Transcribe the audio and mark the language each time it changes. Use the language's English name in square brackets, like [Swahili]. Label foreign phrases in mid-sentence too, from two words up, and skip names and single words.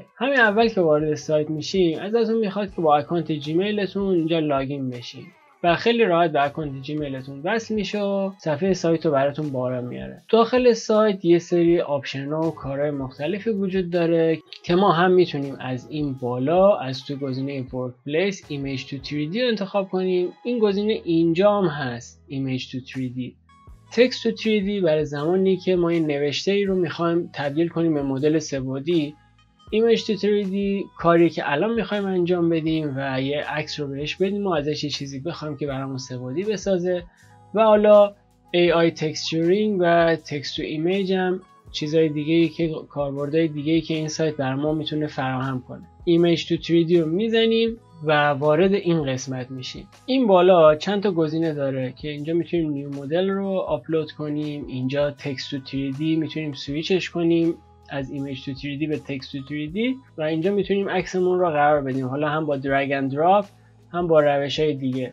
[Persian] همین اول که وارد سایت میشیم ازتون میخواد که با اکانت جیمیلتون اینجا لاگین بشین و خیلی راحت به اکانت جیمیلتون وصل میشه و صفحه سایت رو براتون بالا میاره. داخل سایت یه سری آپشن ها و کارهای مختلفی وجود داره که ما هم میتونیم از این بالا از توی گزینه [English] Workplace Image to 3D [Persian] رو انتخاب کنیم. این گزینه اینجا هم هست [English] Image to 3D. Text to 3D [Persian] برای زمانی که ما این نوشته ای رو میخوایم تبدیل کنیم به مدل سه‌بعدی. [English] Image to 3D [Persian] کاری که الان میخوایم انجام بدیم و یه عکس رو بهش بدیم و ازش یه چیزی بخوایم که برامون سه‌بعدی بسازه. و حالا [English] AI texturing [Persian] و [English] text to image [Persian] هم چیزهای دیگه‌ای که کاربردهای دیگه‌ای که این سایت بر ما میتونه فراهم کنه. [English] Image to 3D [Persian] رو میزنیم و وارد این قسمت میشیم. این بالا چند تا گزینه داره که اینجا میتونیم [English] new model [Persian] رو آپلود کنیم، اینجا [English] text to 3D [Persian] میتونیم سویچش کنیم از [English] image to 3D [Persian] به [English] text to 3D [Persian] و اینجا میتونیم عکسمون رو قرار بدیم، حالا هم با [English] drag and drop [Persian] هم با روش‌های دیگه.